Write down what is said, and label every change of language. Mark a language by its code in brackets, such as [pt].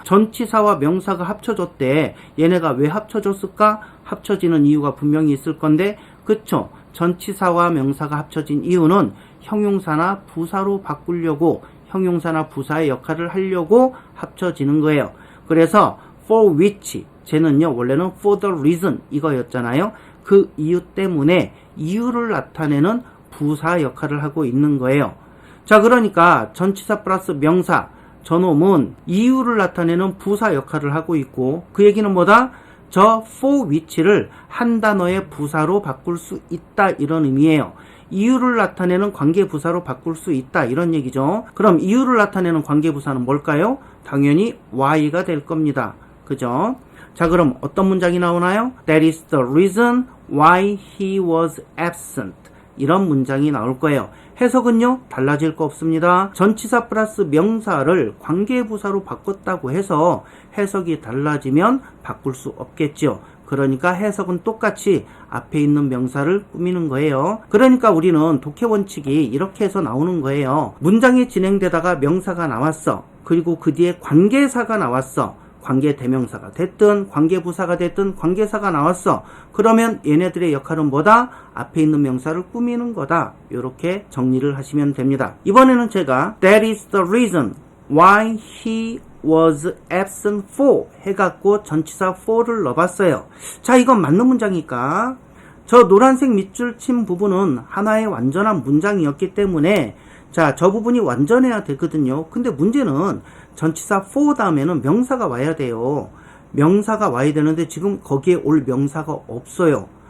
[ko] 전치사와 명사가 합쳐졌대. 얘네가 왜 합쳐졌을까? 합쳐지는 이유가 분명히 있을 건데, 그쵸? 전치사와 명사가 합쳐진 이유는 형용사나 부사로 바꾸려고, 형용사나 부사의 역할을 하려고 합쳐지는 거예요. 그래서 for which 쟤는요 원래는 [en] for the reason [ko] 이거였잖아요. 그 이유 때문에 이유를 나타내는 부사 역할을 하고 있는 거예요. 자, 그러니까 전치사 플러스 명사 저놈은 이유를 나타내는 부사 역할을 하고 있고, 그 얘기는 뭐다? 저 for which를 한 단어의 부사로 바꿀 수 있다 이런 의미예요. 이유를 나타내는 관계부사로 바꿀 수 있다 이런 얘기죠. 그럼 이유를 나타내는 관계부사는 뭘까요? 당연히 y가 될 겁니다. 그죠? 자, 그럼 어떤 문장이 나오나요? [en] That is the reason why he was absent. [ko] 이런 문장이 나올 거예요. 해석은요, 달라질 거 없습니다. 전치사 플러스 명사를 관계부사로 바꿨다고 해서 해석이 달라지면 바꿀 수 없겠죠. 그러니까 해석은 똑같이 앞에 있는 명사를 꾸미는 거예요. 그러니까 우리는 독해 원칙이 이렇게 해서 나오는 거예요. 문장이 진행되다가 명사가 나왔어. 그리고 그 뒤에 관계사가 나왔어. 관계 대명사가 됐든 관계부사가 됐든 관계사가 나왔어. 그러면 얘네들의 역할은 뭐다? 앞에 있는 명사를 꾸미는 거다. 이렇게 정리를 하시면 됩니다. 이번에는 제가 [en] That is the reason why he was absent [ko] for 해갖고 전치사 for를 넣어봤어요. 자, 이건 맞는 문장이니까 저 노란색 밑줄 친 부분은 하나의 완전한 문장이었기 때문에 자, 저 부분이 완전해야 되거든요. 근데 문제는 전치사 for 다음에는 명사가 와야 돼요. 명사가 와야 되는데 지금 거기에 올 명사가 없어요.